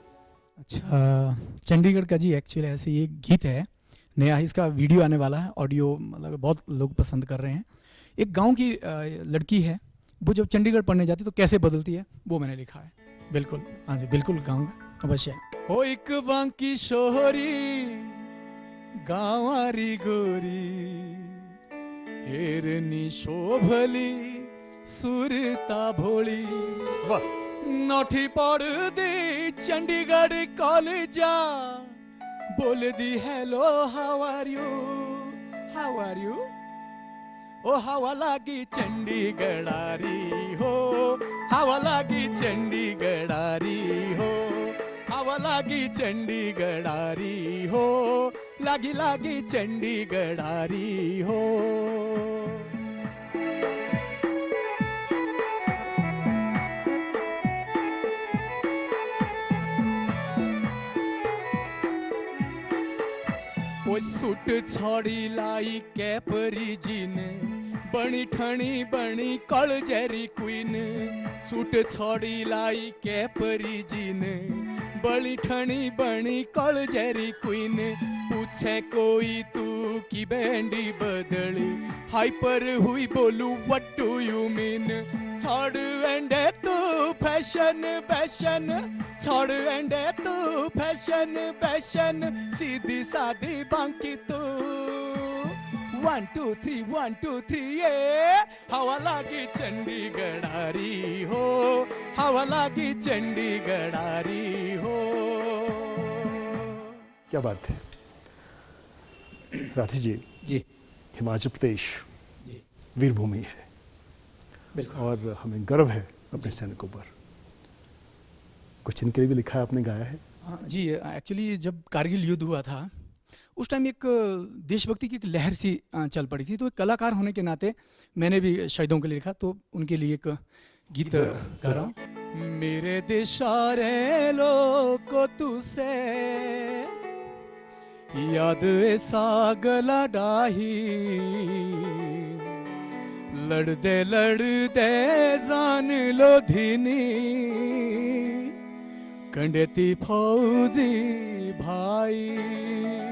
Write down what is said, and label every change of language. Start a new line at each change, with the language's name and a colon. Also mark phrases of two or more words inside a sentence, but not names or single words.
Hindi: अच्छा, चंडीगढ़ का जी एक्चुअली ऐसे ये गीत है नया है, इसका वीडियो आने वाला है, ऑडियो मतलब बहुत लोग पसंद कर रहे हैं। एक गांव की लड़की है, वो जब चंडीगढ़ पढ़ने जाती है तो कैसे बदलती है, वो मैंने लिखा है। बिल्कुल, हाँ जी, बिल्कुल गाऊंगा अवश्य।
Mandeali: ओ एक बांकी शोहरी गांवारी गोरी, हेरनी शोभली सुरता भोली,
Hindi: वाह,
Mandeali: नौठी पढ़ दी चंडीगढ़ कॉलेजा, बोल दी
English: hello how are you, how are you,
Mandeali: ओ हवा लागी चंडीगढ़ारी हो, हवा लागी चंडीगढ़ारी हो, हवा लागी चंडीगढ़ारी हो, लागी लागी चंडीगढ़ारी हो। ओ सूट छोड़ी लाई
English: capri jean,
Mandeali: बनी ठणी बनी कल जेरी क्वीन, सूट छोड़ी लाई कैपरी जीन, बनी ठणी बनी कल जेरी क्वीन, पूछे कोई तू की बैंडी बदली, हाइपर हुई बोलू
English: what do you mean,
Mandeali: छोड़ एंडे तू फैशन फैशन, छोड़ एंडे तू फैशन फैशन, सीधी सादी बांकी तू, 1 2 3 1 2 3 ये हवा लागी चंडीगढ़ारी हो, हवा लागी चंडीगढ़ारी हो।
Hindi: क्या बात है राठी जी। जी हिमाचल प्रदेश जी वीरभूमि है बिल्कुल। और हमें गर्व है अपने सैनिकों पर। कुछ इनके लिए भी लिखा है, आपने गाया है? हाँ जी, एक्चुअली जब कारगिल युद्ध हुआ था उस टाइम एक देशभक्ति की एक लहर सी चल पड़ी थी, तो एक कलाकार होने के नाते मैंने भी शहीदों के लिए लिखा, तो उनके लिए एक गीत गा रहा हूँ।
Mandeali: मेरे देशारे लोको तुसे याद ऐसा गला डाही, लड़दे जान लो धीनी, कंडेती फौजी भाई,